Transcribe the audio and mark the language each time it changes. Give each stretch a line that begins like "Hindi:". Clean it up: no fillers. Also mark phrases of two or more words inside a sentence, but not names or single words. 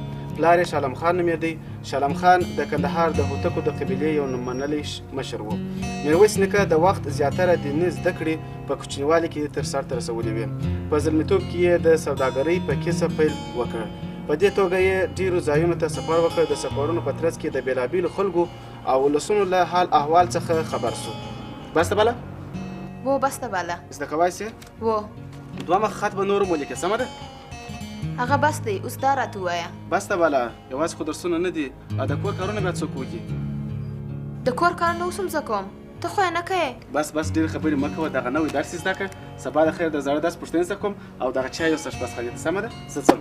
Pashto: پلار یې شالم خان نومېدی شالم خان د کندهار د هوتکو د قبیلې یو منلی مشر و میرویس نیکه د وخت زیاتره دیني زده کړې په کوچنیوالي کې تر سرته رسولې وې په زلمیتوب کې یې د سوداګرۍ په کسب پیل وکړ په دې توګه یې ډیرو ځایونو ته سفر وکړ د سفرونو په ترڅ کې د بېلابېلو خلکو او ولسونو له حال احوال څخه خبر سو بسته بالا و بسته بالا زده کوای سې و دومره خط به نور مو لیکې سمه ده هغه بس دی اوس دا راته ووایه بسته بالا یوازې خو درسونه نه دي او د کور کارونه بیا څوک وکړي د کور کارونه اوس هم زه کوم ته خو یې نه کوې بس ډېرې خبرې مه کوه دغه نوی درس زده کړه سبا د خیر د زاړه درس پوښتنې زده کوم او دغه چای او سشپاسخانې ته سمه ده زه ځم